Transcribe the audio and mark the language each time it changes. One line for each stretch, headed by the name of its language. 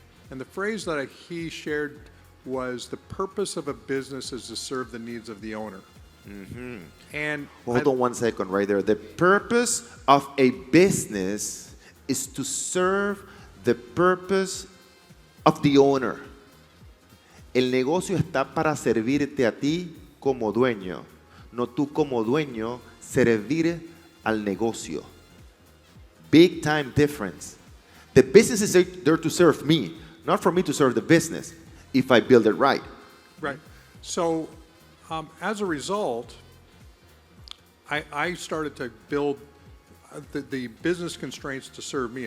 English: And the phrase that he shared was, the purpose of a business is to serve the needs of the owner. And hold on 1 second right there. The purpose of a business is to serve the purpose of the owner.
Spanish: El negocio está para servirte a ti como dueño, no tú como dueño servir al negocio.
English: Big time difference. The business is there to serve me, not for me to serve the business, if I build it right. Right. So as a result, I started to build the business constraints to serve me.